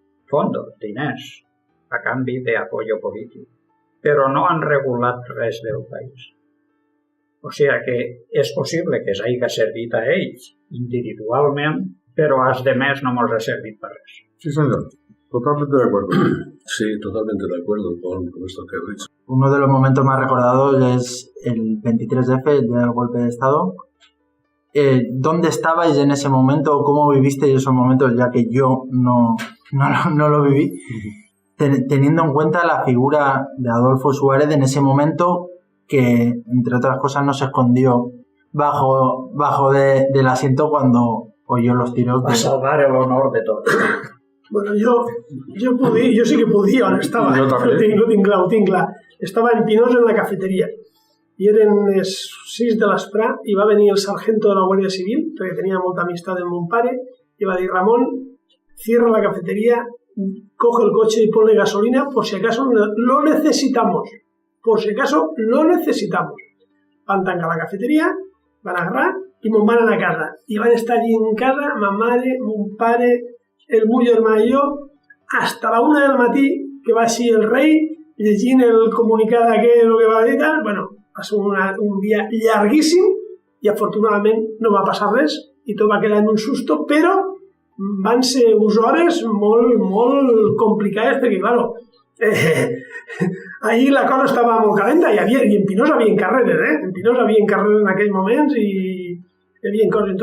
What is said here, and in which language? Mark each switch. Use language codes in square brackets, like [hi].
[ca] Fondos, diners, a canvi d'apoyo polític. però no han regulat res del país. O sigui que és possible que s'hagi servit a ells individualment, però als demés no mos ha servit per res. [es] Sí, señor. Totalmente de acuerdo. Sí, totalmente de acuerdo con esto que has dicho. Uno de los momentos más recordados es el 23F, el día del golpe de Estado. ¿Dónde estabais en ese momento? ¿Cómo vivisteis esos momentos? Ya que yo no lo viví. Teniendo en cuenta la figura de Adolfo Suárez en ese momento, que entre otras cosas no se escondió bajo del asiento cuando oyó los tiros. [ca] Va salvar el honor de tots. Bueno, jo sí que podia on estava. Jo també. Ho tinc clar. Estava en Pinós en la cafeteria. I eren les 6 de l'esprà i va venir el sargento de la Guàrdia Civil, perquè tenia molta amistat amb mon pare, i va dir: Ramón, [es] cierra la cafetería, coge el coche y ponle gasolina por si acaso lo necesitamos. Por si acaso lo necesitamos. [ca] Van tancar la cafeteria, van agarrar i me'n van anar a casa. I van estar allí en casa, ma mare, mon pare, el meu germà i jo, hasta la 1 del matí, que va així el rei, llegint el comunicat aquell que va dir tal. Bueno, va ser un dia llarguíssim i afortunadament no va passar res i tot va quedar en un susto, però van ser unes hores molt complicades perquè, claro, allí la cosa estava molt calenta i en Pinós hi havia carreres, En Pinós hi havia carreres en aquells moments i hi havia coses.